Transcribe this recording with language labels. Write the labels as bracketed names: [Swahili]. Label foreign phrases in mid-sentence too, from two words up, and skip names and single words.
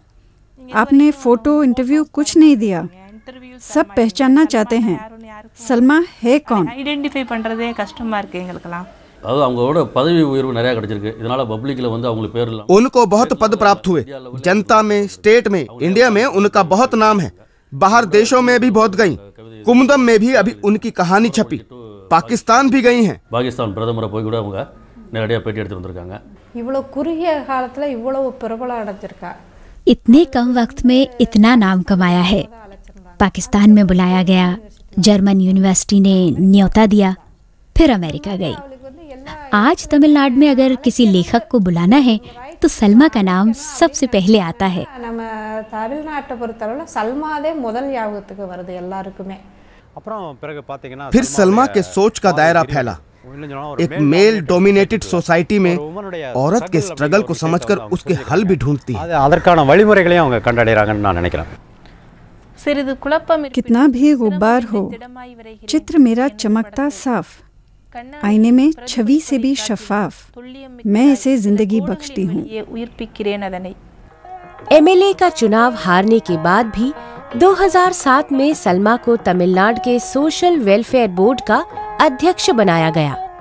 [Hindi] आपने फोटो, इंटरव्यू कुछ नहीं दिया। सब पहचानना चाहते हैं, सलमा है कौन। [Tamil] ஐடென்டிஃபை பண்றதே கஷ்டமா இருக்கு எங்களுக்கெல்லாம்। அது அவங்களோட பதவி உயர்வு நிறைய கிடைச்சிருக்கு। இதனால பப்ளிக்ல வந்து அவங்க பேர் இல்ல। [Hindi] उनको बहुत पद प्राप्त हुए, जनता में, स्टेट में, इंडिया में उनका बहुत नाम है। बाहर देशों में भी बहुत गई। कुमुदम में भी अभी उनकी कहानी छपी। पाकिस्तान भी गई हैं। [Tamil] पाकिस्तान பிரதமரை போய் கூட அவங்க நேரடியா பேட்டி எடுத்து வந்திருக்காங்க। இவ்வளவு குறுகிய காலத்துல இவ்வளவு பிரபலம் அடைஞ்சிருக்கா। [Hindi] इतने कम वक्त में इतना नाम कमाया है। पाकिस्तान में बुलाया गया, जर्मन यूनिवर्सिटी ने न्योता दिया, फिर अमेरिका गई। आज तमिलनाडु में अगर किसी लेखक को बुलाना है तो सलमा का नाम सबसे पहले आता है। [Tamil] நம்ம தமிழ்நாட்டை பொறுத்தளவுல சல்மாதே முதல் ஞாபகத்துக்கு வருது எல்லாருக்குமே। [Hindi] फिर सलमा के सोच का दायरा फैला। एक [English] male dominated society [Hindi] में औरत के स्ट्रगल को समझकर उसके हल भी ढूंढती है। [Tamil] அதற்கான வழிமுறைகளையும் அவங்க கண்டடைறாங்கன்னு நான் நினைக்கிறேன்। [Hindi] कितना भी गुब्बार हो, चित्र मेरा चमकता साफ, आईने में छवि से भी शफाफ, मैं इसे जिंदगी बख्शती हूँ। एमएलए का चुनाव हारने के बाद भी 2007 में सलमा को तमिलनाडु के सोशल वेलफेयर बोर्ड का अध्यक्ष बनाया गया।